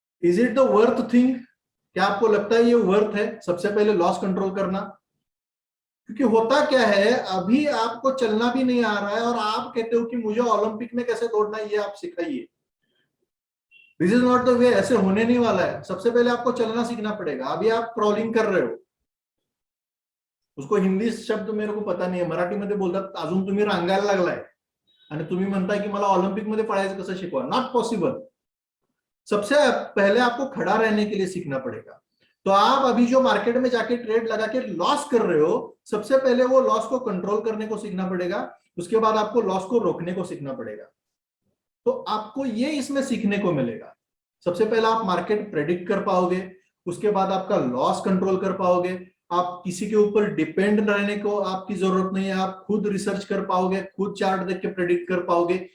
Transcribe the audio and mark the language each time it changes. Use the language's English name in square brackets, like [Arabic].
[English] Is it the worth thing? [Hindi] क्या आपको लगता है ये वर्थ है सबसे पहले लॉस कंट्रोल करना? क्योंकि होता क्या है, अभी आपको चलना भी नहीं आ रहा है और आप कहते हो कि मुझे ओलंपिक में कैसे दौड़ना है ये आप सिखाइए। [English] this is not the way, [Hindi] ऐसे होने नहीं वाला है। सबसे पहले आपको चलना सीखना पड़ेगा। अभी आप क्रॉलिंग कर रहे हो, उसको हिंदी शब्द मेरे को [Marathi] पता नाही, मराठीमध्ये बोलतात अजून तुम्ही रांगायला लागलाय आणि तुम्ही म्हणताय की मला ऑलिम्पिक मध्ये पळायचं कसं शिकवा। [English] Not possible. [Hindi] सबसे पहले आपको खड़ा रहने के लिए सीखना पड़ेगा। तो आप अभी जो मार्केट में जाके ट्रेड लगा के लॉस कर रहे हो, सबसे पहले वो लॉस को कंट्रोल करने को सीखना पड़ेगा, उसके बाद आपको लॉस को रोकने को सीखना पड़ेगा। तो आपको ये इसमें सीखने को मिलेगा। सबसे पहले आप मार्केट प्रेडिक्ट कर पाओगे, उसके बाद आपका लॉस कंट्रोल कर पाओगे, आप किसी के ऊपर डिपेंड रहने को आपकी जरूरत नहीं है, आप खुद रिसर्च कर पाओगे, खुद चार्ट देख के प्रेडिक्ट कर पाओगे।